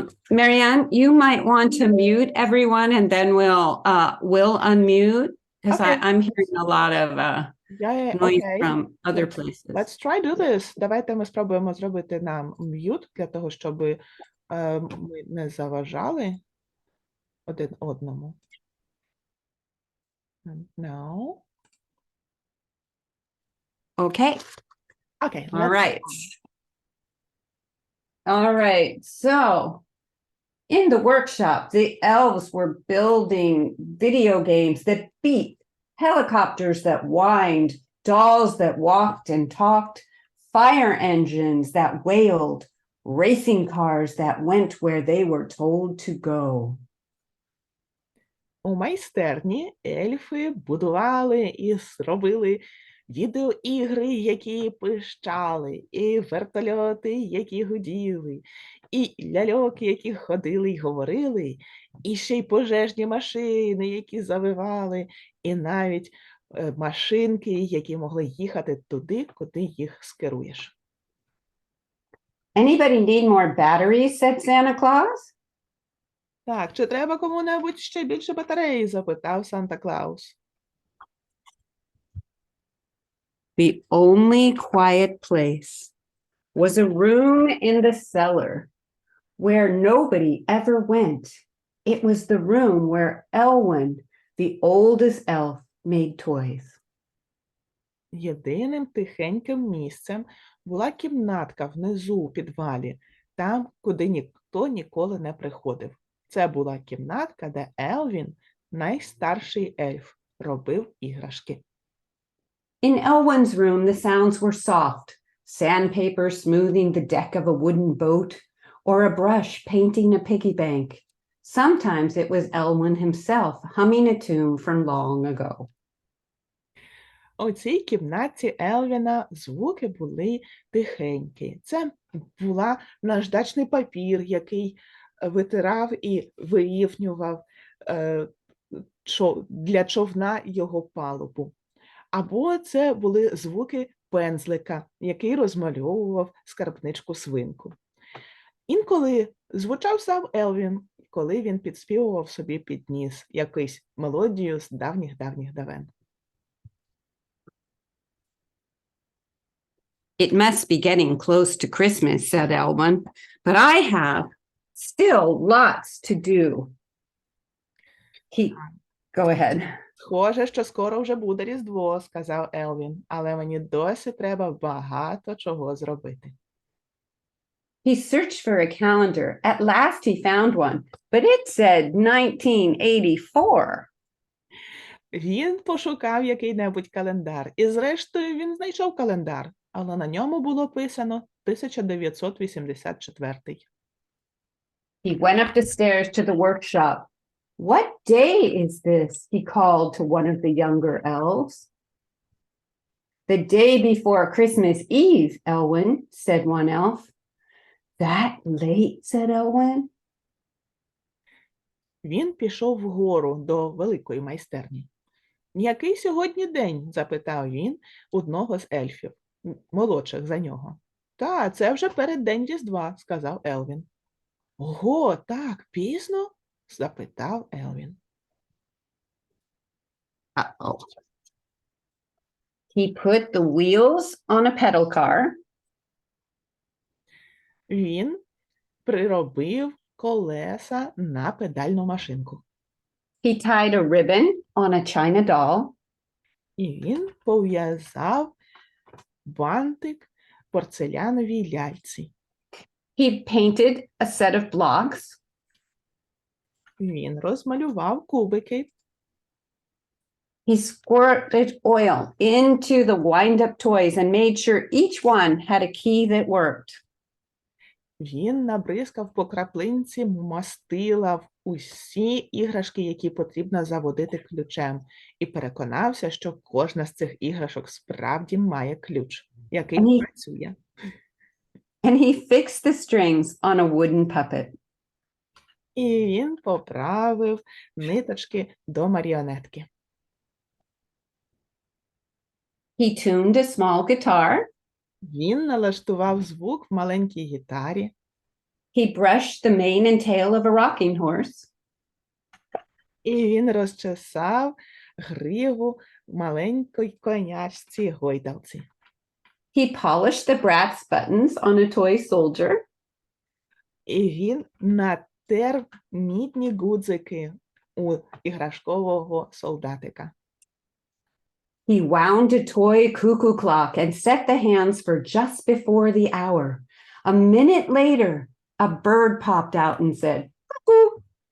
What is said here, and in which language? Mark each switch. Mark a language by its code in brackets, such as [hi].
[en] Marianne, you might want to mute everyone and then we'll unmute because Okay. I'm hearing a lot of noise Okay. from other places. Let's try do this. [uk] Давайте ми спробуємо зробити нам м'ют для того, щоб ми не заважали один одному. [en] No. Okay. Okay. All right. All right. So in the workshop, the elves were building video games that beat, helicopters that whined, dolls that walked and talked, fire engines that wailed, racing cars that went where they were told to go. [uk] У майстерні ельфи будували і робили відеоігри, які пищали, і вертольоти, які гуділи, і ляльок, які ходили й говорили, і ще й пожежні машини, які завивали, і навіть машинки, які могли їхати туди, куди їх скеруєш. [en] Anybody need more batteries? Said Santa Claus. [uk] Так, чи треба кому-небудь ще більше батареї? Запитав Санта-Клаус. [en] The only quiet place was a room in the cellar where nobody ever went. It was the room where Elwyn, the oldest elf, made toys. [uk] Єдиним тихеньким місцем була кімнатка внизу у підвалі, там, куди ніхто ніколи не приходив. Це була кімнатка, де Елвін, найстарший ельф, робив іграшки. [en] In Elwyn's room, the sounds were soft, sandpaper smoothing the deck of a wooden boat, or a brush painting a piggy bank. Sometimes it was Elwyn himself humming a tune from long ago. [uk] У цій кімнаті Елвіна звуки були тихенькі. Це була наждачний папір, який витирав і вирівнював для човна його палубу. Або це були звуки пензлика, який розмальовував скарбничку свинку. Інколи звучав сам Елвін, коли він підспівував собі під ніс якусь мелодію з давніх-давніх давен. [en] It must be getting close to Christmas, said Elwyn, but I have still lots to do. Go ahead. [uk] Схоже, що скоро вже буде Різдво, сказав Елвін, але мені досі треба багато чого зробити. [en] He searched for a calendar. At last he found one, but it said 1984. [uk] Він пошукав який-небудь календар, і зрештою він знайшов календар, але на ньому було писано 1984. [en] He went up the stairs to the workshop. What day is this? He called to one of the younger elves. The day before Christmas Eve, Elwyn, said one elf. That late, said Elwyn. [uk] Він пішов вгору до великої майстерні. «Який сьогодні день?» – запитав він одного з ельфів, молодших за нього. «Та, це вже переддень Різдва», – сказав Елвін. «Ого, так пізно?» – запитав Елвін. [en] Uh-oh. He put the wheels on a pedal car. [uk] Він приробив колеса на педальну машинку. [en] He tied a ribbon on a china doll. [uk] І він пов'язав бантик порцеляновій ляльці. [en] He painted a set of blocks. [uk] Він розмалював кубики. [en] He squirted oil into the wind-up toys and made sure each one had a key that worked. [uk] Він набризкав по краплинці мастила в усі іграшки, які потрібно заводити ключем, і переконався, що кожна з цих іграшок справді має ключ, який працює. [en] And he fixed the strings on a wooden puppet. [uk] І він поправив ниточки до маріонетки. [en] He tuned a small guitar. [uk] Він налаштував звук в маленькій гітарі. [en] He brushed the mane and tail of a rocking horse. [uk] І він розчесав гриву маленької конячці гойдалці. [en] He polished the brass buttons on a toy soldier. [uk] І він натер мідні гудзики у іграшкового солдатика. [en] He wound a toy cuckoo clock and set the hands for just before the hour. A minute later, a bird popped out and said, "Cuckoo."